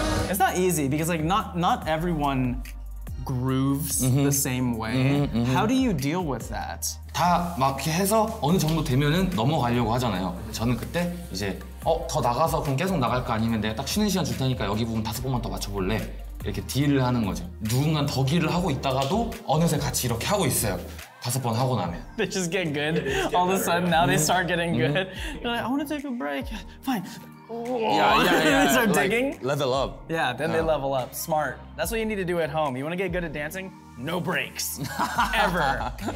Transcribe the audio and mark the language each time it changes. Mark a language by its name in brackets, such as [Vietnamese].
[English] It's not easy because like not everyone grooves the same way. How do you deal with that? [Korean] 다 막 이렇게 해서 어느 정도 되면은 넘어가려고 하잖아요. 저는 그때 이제 더 나가서 그럼 계속 나갈까 아니면 내가 딱 쉬는 시간 줄 테니까 여기 부분 5번만 더 맞춰볼래? 이렇게 딜을 하는 거죠. 누군가 더 딜을 하고 있다가도 어느새 같이 이렇게 하고 있어요. 5번 하고 나면. [English] They just get good. All of a sudden now they start getting good. You're like, I want to take a break. Fine. Yeah. They start like, digging. Level up. Yeah, then they level up. Smart. That's what you need to do at home. You want to get good at dancing? No breaks. Ever.